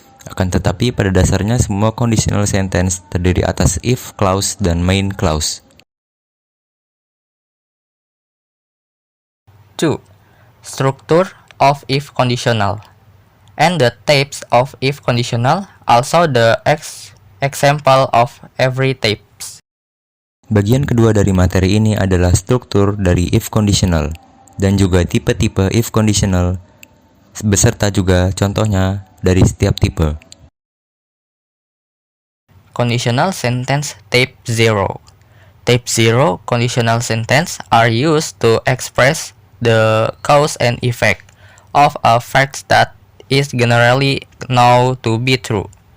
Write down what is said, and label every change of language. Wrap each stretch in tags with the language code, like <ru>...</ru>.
<id>Akan tetapi pada dasarnya semua conditional sentence terdiri atas if clause dan main clause.</id> <en>2. Structure of if conditional. And the types of if conditional, also the example of every type.</en> <id>Bagian kedua dari materi ini adalah struktur dari if conditional dan juga tipe-tipe if conditional beserta juga contohnya dari setiap tipe.</id> <en>Conditional sentence type 0. Type 0 conditional sentence are used to express the cause and effect of a fact that is generally known to be true.</en>